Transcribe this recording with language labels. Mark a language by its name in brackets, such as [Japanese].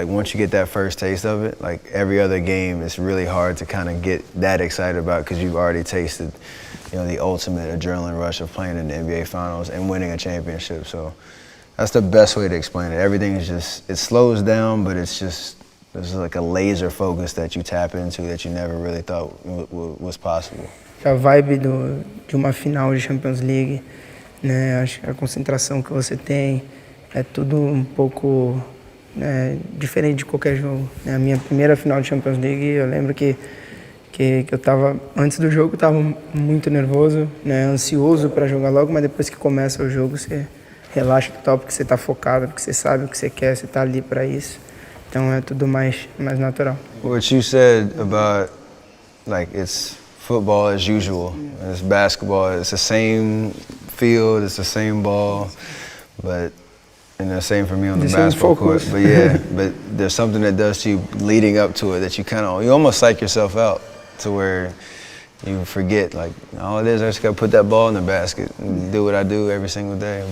[English] Like once you get that first taste of it, like every other game, it's really hard to kind of get that excited about because you've already tasted, you know, the ultimate adrenaline rush of playing in the NBA Finals and winning a championship. So that's the best way to explain it. Everything is just, it slows down, but it's just, there's like a laser focus that you tap into that you never really thought was possible. [Portuguese] A vibe de uma final de Champions League, né? Acho que a concentração que você tem é tudo um pouco diferente de qualquer jogo. A minha primeira final de Champions League, eu lembro que eu tava, antes do jogo, eu tava muito nervoso, né? Ansioso para jogar logo, mas depois que começa o jogo, você relaxa total, porque você tá focado, porque você sabe o que você quer, você tá ali para isso. Então é tudo mais natural. [English] What you said about, like, it's football as usual, it's basketball, it's the same field, it's the same ball, but and the same for me on the basketball court. But yeah, but there's something that does to you leading up to it that you almost psych yourself out to where you forget, like, all it is, I just gotta put that ball in the basket and do what I do every single day.